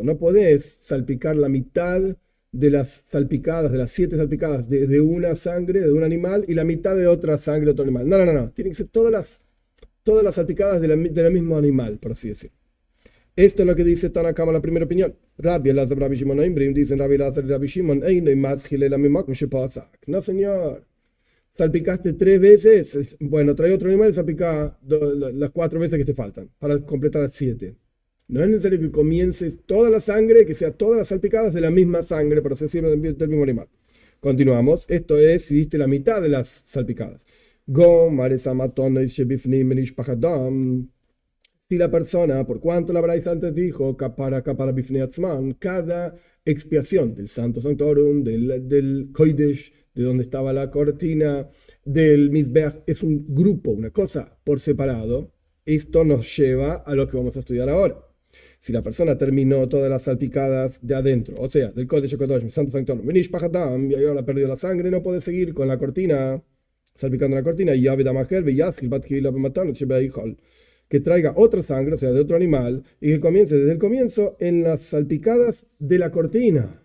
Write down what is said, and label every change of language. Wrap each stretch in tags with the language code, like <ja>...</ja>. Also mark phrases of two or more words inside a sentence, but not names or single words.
<es>No podés salpicar la mitad de las salpicadas, de las 7 salpicadas de una sangre, de un animal, y la mitad de otra sangre de otro animal. No. Tienen que ser todas las salpicadas del mismo animal, por así decir. Esto es lo que dice Tanakama, la primera opinión. Rabbi Elazar, Rabbi Shimon, dicen Rabbi Elazar y Rabbi Shimon, no, señor. Salpicaste 3 veces, bueno, trae otro animal y salpica las 4 veces que te faltan, para completar las 7. No es necesario que comiences toda la sangre, que sea todas las salpicadas de la misma sangre, para así decirlo, del mismo animal. Continuamos. Esto es si diste la mitad de las salpicadas. Si la persona, por cuanto la Braisa antes dijo,</es> <he>כפרה בפני עצמן,</he> <es>cada expiación del Santo Sanctorum, del Kodesh, de donde estaba la cortina, del Mizbeach, es un grupo, una cosa por separado, esto nos lleva a lo que vamos a estudiar ahora. Si la persona terminó todas las salpicadas de adentro, o sea, del</es> <he>קודש הקדוש,</he> <es>Santo Sanctorum, Menish Pahatam, y ahora perdió la sangre, no puede seguir con la cortina, salpicando la cortina, y que traiga otra sangre, o sea, de otro animal, y que comience desde el comienzo en las salpicadas de la cortina.</es>